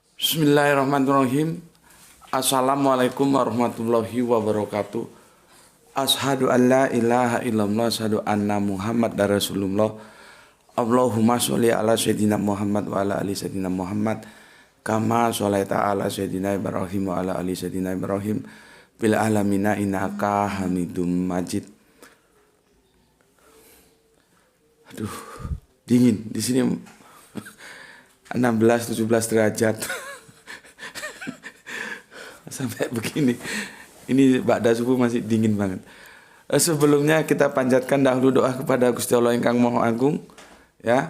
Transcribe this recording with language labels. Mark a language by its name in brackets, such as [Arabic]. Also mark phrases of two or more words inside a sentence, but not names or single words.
[Arabic] بسم الله الرحمن الرحيم. السلام عليكم ورحمة الله وبركاته. أشهد أن لا إله إلا الله، أشهد أن محمد dan رسول الله. اللهم صل على سيدنا محمد وعلى آل سيدنا محمد كما صليت على سيدنا إبراهيم وعلى آل سيدنا إبراهيم بالعالمين إنك حميد مجيد. [Indonesian] Aduh, dingin di sini 16-17 derajat. Sampai begini. Ini ba'da subuh masih dingin banget. Sebelumnya kita panjatkan dahulu doa kepada [Javanese] Gusti Allah Ingkang Maha Agung, [Indonesian] ya.